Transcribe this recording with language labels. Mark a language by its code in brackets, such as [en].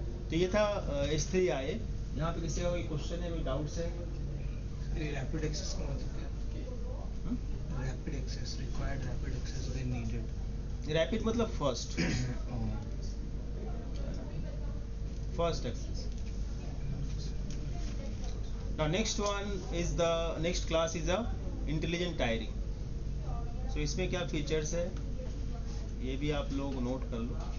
[hi] तो ये था S3 आए। यहाँ पे किसी का कोई क्वेश्चन है, कोई डाउट्स है? [en] rapid access [hi] का मतलब क्या? [en] Rapid access, required rapid access when needed. [hi] Rapid मतलब first access. [en] Now next class is a intelligent tiring. So [hi] इसमें क्या फीचर्स है ये भी आप लोग नोट कर लो।